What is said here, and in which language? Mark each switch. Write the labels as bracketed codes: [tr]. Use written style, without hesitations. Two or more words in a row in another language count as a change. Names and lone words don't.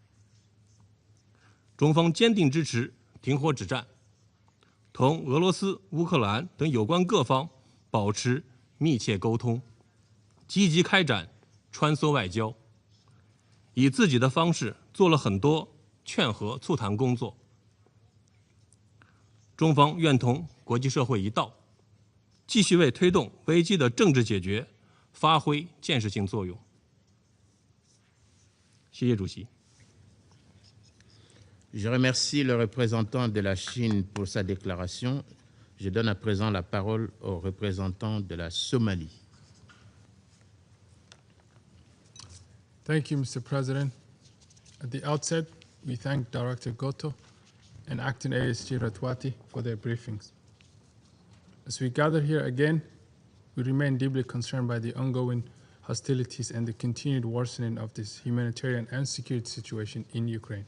[zh] 中方坚定支持停火止战，同俄罗斯、乌克兰等有关各方保持密切沟通，积极开展穿梭外交，以自己的方式做了很多劝和促谈工作。中方愿同国际社会一道，继续为推动危机的政治解决发挥建设性作用。谢谢主席。 [fr] Je remercie le représentant de la Chine pour sa déclaration. Je donne à présent la parole au représentant de la Somalie. [en] Thank you, Mr. President. At the outset, we thank Director Gotoh and Acting ASG Ratwatte for their briefings. As we gather here again, we remain deeply concerned by the ongoing hostilities and the continued worsening of this humanitarian and security situation in Ukraine.